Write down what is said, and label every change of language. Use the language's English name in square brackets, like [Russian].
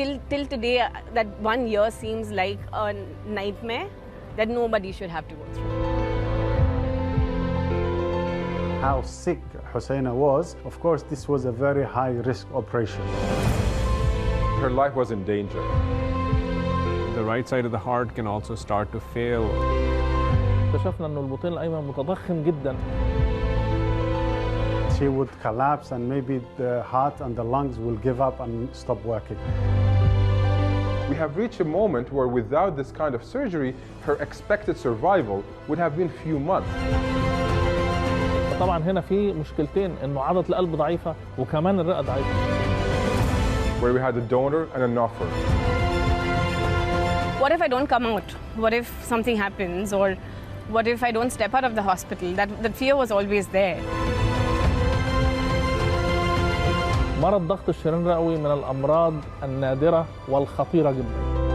[English] till today, that 1 year seems like a nightmare that nobody should have to go through. How sick Husena was, of course, this was a very high-risk operation. Her life was in danger. The right side of the heart can also start to fail. [Arabic] اكتشفنا إنه البطين الأيمن متضخم جدا. [English] She would collapse and maybe the heart and the lungs will give up and stop working. We have reached a moment where without this kind of surgery, her expected survival would have been few months. [Arabic] طبعا هنا في مشكلتين، إنه عضلة القلب ضعيفة وكمان الرئة ضعيفة. [English] Where we had a donor and an offer. What if I don't come out? What if something happens? Or what if I don't step out of the hospital? That fear was always there. [Arabic] مرض ضغط الشريان الرئوي من الأمراض النادرة والخطيرة جدا.